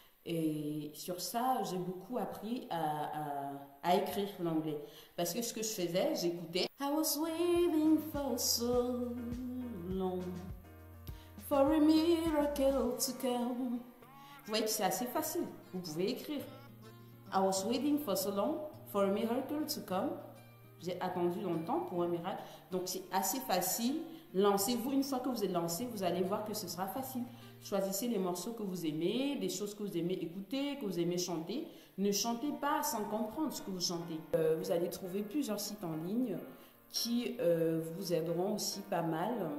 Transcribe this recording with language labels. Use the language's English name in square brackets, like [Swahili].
[French] Et sur ça, j'ai beaucoup appris à écrire l'anglais. Parce que ce que je faisais, j'écoutais. [English] I was waiting for so long for a miracle to come. [French] Vous voyez que c'est assez facile. Vous pouvez écrire. [English] I was waiting for so long for a miracle to come. [French] J'ai attendu longtemps pour un miracle. Donc c'est assez facile. Lancez-vous. Une fois que vous êtes lancé, vous allez voir que ce sera facile. Choisissez les morceaux que vous aimez, des choses que vous aimez écouter, que vous aimez chanter. Ne chantez pas sans comprendre ce que vous chantez. Vous allez trouver plusieurs sites en ligne qui vous aideront aussi pas mal.